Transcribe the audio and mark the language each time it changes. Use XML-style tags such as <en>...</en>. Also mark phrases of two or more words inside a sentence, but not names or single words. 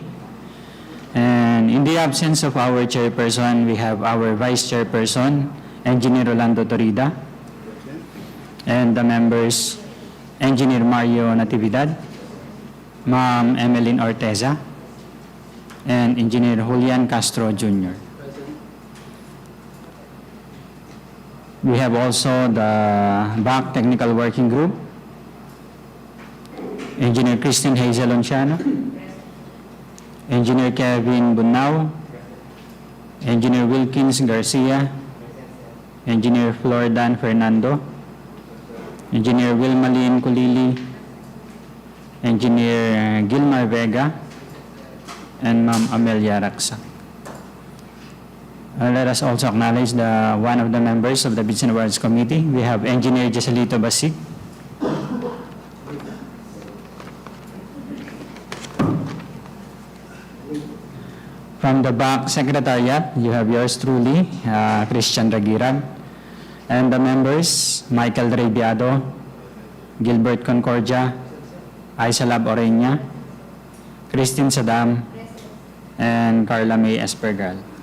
<en>And in the absence of our chairperson, we have our vice chairperson, Engineer Rolando Torrida, and the members, Engineer Mario Natividad, Ma'am Emeline Orteza, and Engineer Julian Castro Jr. We have also the BAC Technical Working Group, Engineer Christine Hazel Onciano, Engineer Kevin Bunao, Engineer Wilkins Garcia, Engineer Flordan Fernando, Engineer Wilmalin Kulili, Engineer Gilmar Vega, and Ma'am Amelia Raksak. Let us also acknowledge one of the members of the Bids and Awards Committee. We have Engineer Jesalito Basig. From the BAC Secretariat, you have yours truly, Christian Ragirag, and the members, Michael Rebiado, Gilbert Concordia, Aisalab Oreña, Christine Sadam, and Carla May Espergal.</en>